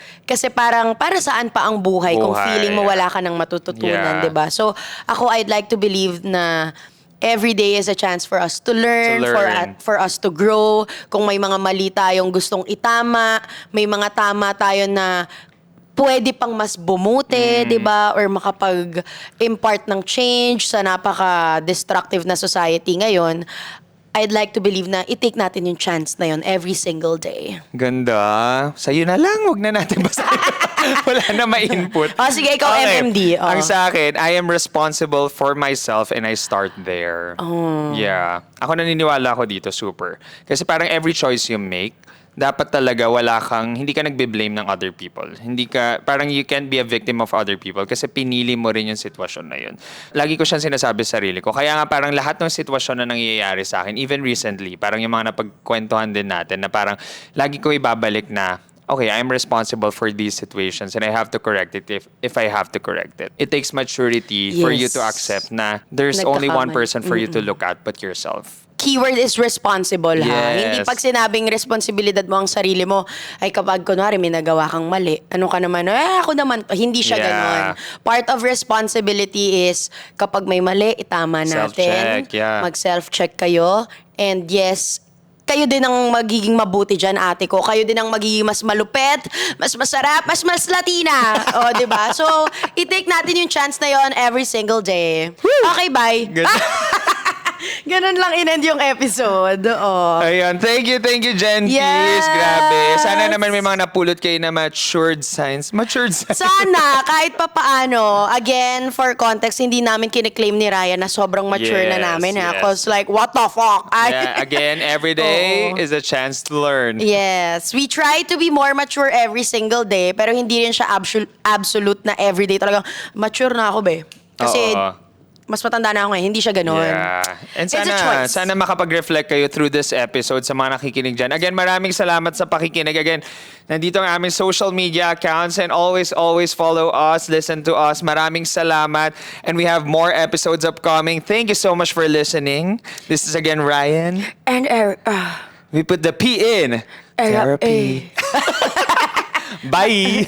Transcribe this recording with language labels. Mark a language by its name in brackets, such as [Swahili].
[Filipino] Kasi parang, para saan pa ang buhay kung Buhay. feeling mo wala ka nang matututunan, [English] Yeah. [Filipino] 'di ba? [English] So, ako, I'd like to believe na every day is a chance for us to learn, To learn. for us to grow. [Filipino] Kung may mga mali tayong gustong itama, may mga tama tayo na pwede pang mas bumuti, 'di ba? Or makapag-impart ng change sa napaka-destructive na society ngayon. I'd like to believe na i-take natin yung chance na yon every single day. Ganda. Sa'yo na lang. Huwag na natin basahin. Wala na ma-input. Oh, sige, ikaw, MMD. Oh. Ang sa akin, [English] I am responsible for myself and I start there. Oh. [Filipino] Yeah. Ako naniniwala ako dito, super. Kasi parang [English] every choice you make, [Filipino] dapat talaga hindi ka nagbe-blame ng [English] other people. [Filipino] Parang [English] you can't be a victim of other people [Filipino] kasi pinili mo rin yung sitwasyon na yun. Lagi ko siyang sinasabi sa sarili ko. Kaya nga parang lahat ng sitwasyon na nangyayari sa akin, [English] even recently, [Filipino] parang yung mga napagkwentuhan din natin na parang lagi ko ibabalik na, [English] okay, I'm responsible for these situations and I have to correct it [Filipino] if I have to correct it. [English] It takes maturity for you Yes. to accept na there's only one [Filipino] Nagkakamali. [English] person for you to look at but yourself. Keyword is responsible, ha? Yes. [Filipino] Hindi pag sinabing responsibilidad mo ang sarili mo, ay kapag kunwari may nagawa kang mali, ano ka naman, ako naman, hindi siya [English] Yeah. [Filipino] ganon. [English] Part of responsibility is [Filipino] kapag may mali, itama natin. [English] Self-check, yeah. [Filipino] Mag-self-check kayo. And yes, kayo din ang magiging mabuti dyan, ate ko. Kayo din ang magiging mas malupet, mas masarap, mas Latina. O, di ba? So, i-take natin yung chance na yon [English] every single day. Okay, bye. Good. Ganon lang in-end yung episode. Oh. Ayun, thank you, Jen Yes! [Filipino] Keys. Grabe. Sana naman may mga napulot kayo na matured signs. [English] Matured signs. [Filipino] Sana, kahit pa paano, again, [English] for context, [Filipino] hindi namin kiniklaim ni Ryan na sobrang mature na [English] Yes, [Filipino] namin. Ha? [English] yes. Cause like, what the fuck? Yeah, again, every day [Filipino] Oo. [English] is a chance to learn. Yes, we try to be more mature every single day, [Filipino] pero hindi rin siya absolute na [English] everyday. [Filipino] Talagang, mature na ako, be. Kasi, Oo. mas matanda na ako ngayon. Hindi siya ganon. [English] Yeah. And It's a choice. [Filipino] sana makapag-reflect kayo [English] through this episode [Filipino] sa mga nakikinig dyan. Again, maraming salamat sa pakikinig. [English] Again, [Filipino] nandito ang aming [English] social media accounts and always follow us, listen to us. [Filipino] Maraming salamat. [English] And we have more episodes upcoming. Thank you so much for listening. This is again Ryan. And, We put the P in. Therapy. Bye!